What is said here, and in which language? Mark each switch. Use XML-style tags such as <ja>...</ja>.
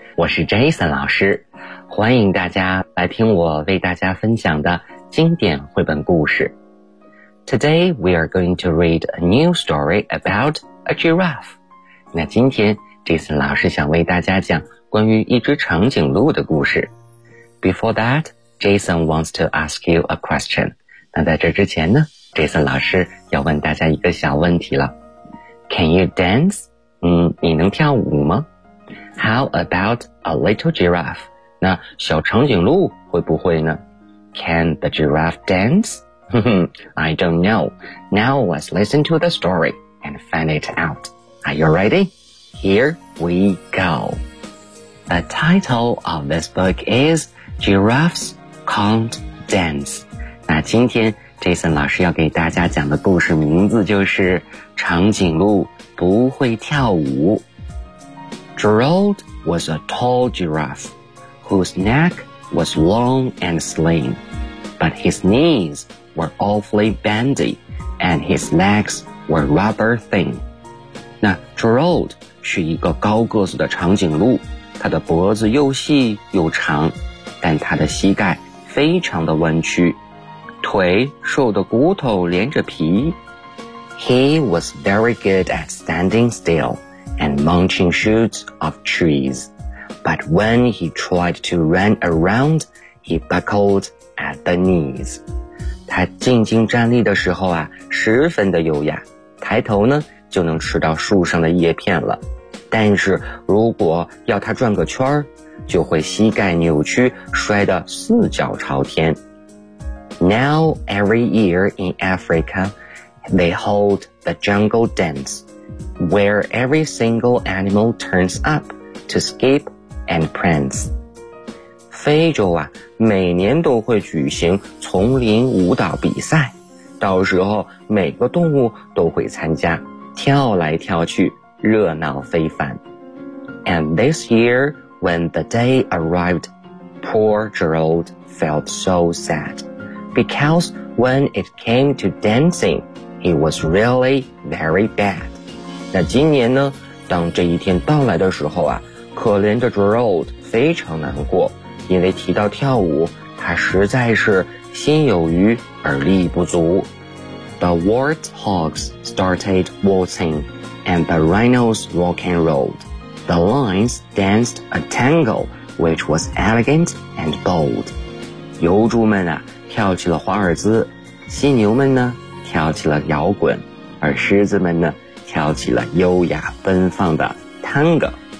<zh>我是 Jason 老师，欢迎大家来听我为大家分享的经典绘本故事。</zh> <en>Today we are going to read a new story about a giraffe.</en> <zh>那今天 Jason 老师想为大家讲关于一只长颈鹿的故事。</zh> <en>Before that, Jason wants to ask you a question.</en> <zh>那在这之前呢， Jason 老师要问大家一个小问题了。</zh> <en>Can you dance?</en> <zh>你能跳舞吗？</zh> <en>How about a little giraffe?</en> <zh>那小长颈鹿会不会呢？</zh> <en>Can the giraffe dance? I don't know. Now let's listen to the story and find it out. Are you ready? Here we go. The title of this book is Giraffes Can't Dance.</en> <zh>那今天 Jason 老师要给大家讲的故事名字就是长颈鹿不会跳舞。</zh> <en>Gerald was a tall giraffe whose neck was long and slim, but his knees were awfully bendy and his legs were rather thin.</en> <zh>那 Gerald 是一个高个子的长颈鹿，他的脖子又细又长，但他的膝盖非常的弯曲，腿瘦的骨头连着皮。</zh> <en>He was very good at standing still and munching shoots of trees, but when he tried to run around, he buckled at the knees.</en> <zh>他静静站立的时候啊，十分的优雅，抬头呢就能吃到树上的叶片了。但是如果要他转个圈，就会膝盖扭曲，摔得四脚朝天。</zh> <en>Now every year in Africa, they hold the jungle dance, where every single animal turns up to skip and prance.</en> <zh>非洲啊，每年都会举行丛林舞蹈比赛，到时候每个动物都会参加，跳来跳去，热闹非凡。</zh> <en>And this year, when the day arrived, poor Gerald felt so sad. Because when it came to dancing, he was really very bad.</en> <zh>那今年呢，当这一天到来的时候啊，可怜的 Gerald 非常难过，因为提到跳舞，他实在是心有余而力不足。</zh> <en>The warthogs started waltzing, and the rhinos rock and rolled. The lions danced a tango, which was elegant and bold.</en> <zh>油猪们啊跳起了华尔兹，犀牛们呢跳起了摇滚，而狮子们呢跳起了优雅奔放的 tango.</zh>